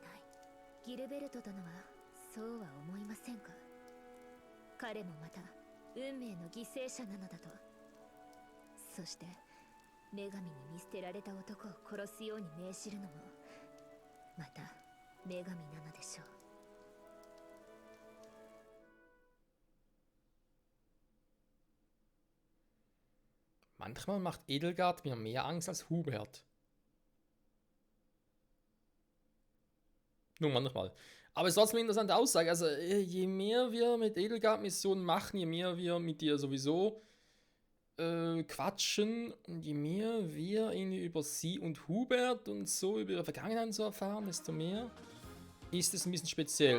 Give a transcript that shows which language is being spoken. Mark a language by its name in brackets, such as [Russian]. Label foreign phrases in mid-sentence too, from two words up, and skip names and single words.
[Japanese] ギルベルト殿はそうは思いませんか。彼もまた運命の犠牲者なのだと。そして女神に見捨てられた男を殺すように命じるのもまた女神なのでしょう。 [German] Manchmal macht Edelgard mir mehr Angst als Hubert. Nur manchmal. Aber es ist trotzdem eine interessante Aussage. Also, je mehr wir mit Edelgard-Missionen machen, je mehr wir mit dir sowieso quatschen und je mehr wir irgendwie über sie und Hubert und so über ihre Vergangenheit so erfahren, desto mehr ist es ein bisschen speziell.